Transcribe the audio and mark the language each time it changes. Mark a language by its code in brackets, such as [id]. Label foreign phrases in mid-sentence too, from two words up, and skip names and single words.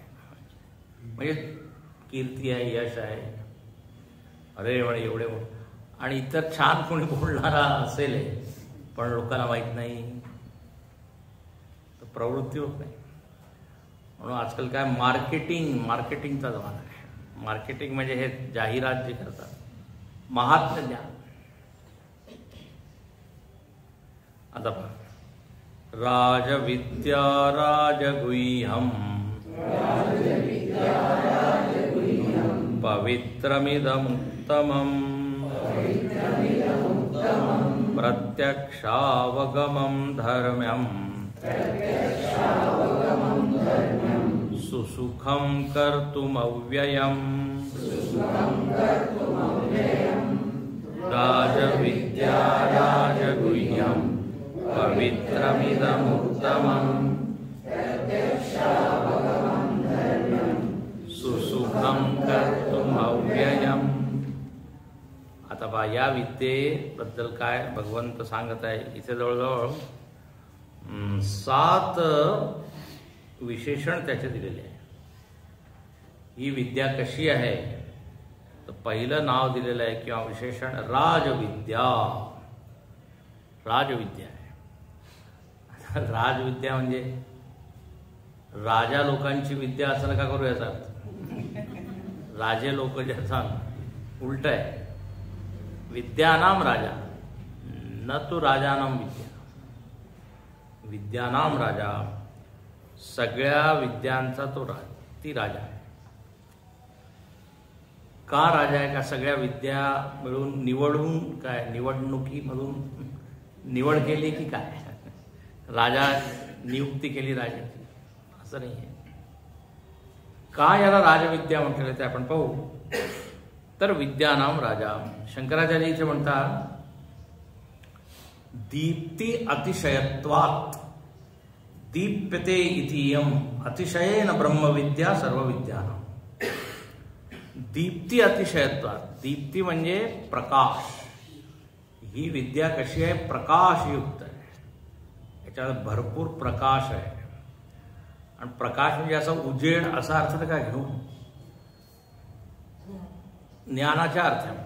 [mr] म्हणजे कीर्ती आहे, यश आहे, अरे म्हणे एवढे, आणि इतर छान कोणी बोलणारा असेल पण लोकांना माहीत नाही, तर प्रवृत्ती होत नाही. म्हणून आजकाल काय मार्केटिंगचा जमाना आहे. मार्केटिंग म्हणजे हे जाहिरात जे करतात, महात्म्य ज्ञान. आता पहा, [sa] राजविद्या राजगुह्यम पवित्रमिदमुत्तमम् प्रत्यक्षावगमं धर्म्यम् सुसुखं कर्तुमव्ययम् राजविद्या राजगुह्यं पवित्रमिदमुत्तमम् सुसुखं कर्तुमव्ययम्. [mr] आता बा या विद्येबद्दल काय भगवंत सांगत आहे इथे, जवळजवळ 7 विशेषण त्याचे दिलेले आहे. ही विद्या कशी आहे, तर पहिलं नाव दिलेलं आहे किंवा विशेषण राजविद्या. राजविद्या आहे. राजविद्या म्हणजे राजा लोकांची विद्या असं नका करू याचा अर्थ. राजे लोक ज्याचा उलट आहे. [sa] विद्यानाम राजा न तो राजानाम विद्या. विद्यानाम राजा, [mr] सगळ्या विद्यांचा तो ती राजा आहे. का राजा आहे? का सगळ्या विद्या मिळून निवडून, काय निवडणुकीमधून निवड केली की काय? राजा नियुक्ती केली राजाची असं नाही आहे. का याला राजविद्या म्हटलेलं ते आपण पाहू. तर [sa] विद्यानाम राजा, [mr] शंकराचार्य इथे म्हणतात [sa] दीप्ती अतिशयत्वात् दीप्यते इतियम अतिशयेन ब्रह्मविद्या सर्वविद्यानां. दीप्ती अतिशयत्वात्, [mr] दीप्ती म्हणजे प्रकाश. ही विद्या कशी आहे? प्रकाशयुक्त आहे. याच्यात भरपूर प्रकाश आहे. आणि प्रकाश म्हणजे असा उजेड असा अर्थ नका घेऊ, ज्ञानाच्या अर्थामध्ये.